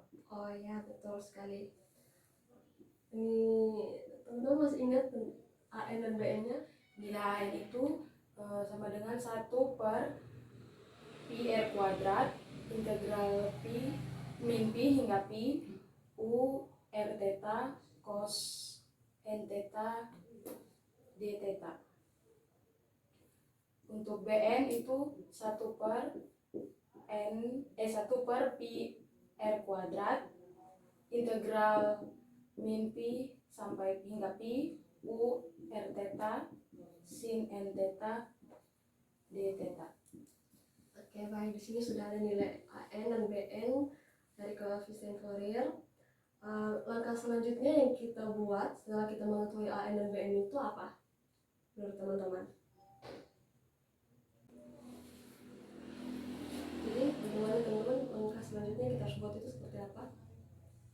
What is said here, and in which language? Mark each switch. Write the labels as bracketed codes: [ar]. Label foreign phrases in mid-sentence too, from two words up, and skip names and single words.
[id] Oh ya, betul sekali. Ini teman-teman masih ingat AN dan BN-nya? nilai AN itu sama dengan 1 per pi R kuadrat integral pi min pi hingga pi U R theta cos N theta D theta. Untuk BN itu 1 per 1 per pi R kuadrat integral min pi sampai hingga pi U R theta sin N theta D theta. Oke, baik, di sini sudah ada nilai AN dan BN dari koefisien Fourier. Langkah selanjutnya yang kita buat setelah kita mengetahui AN dan BN itu apa menurut teman-teman? Jadi bagaimana teman-teman langkah selanjutnya kita harus buat itu seperti apa?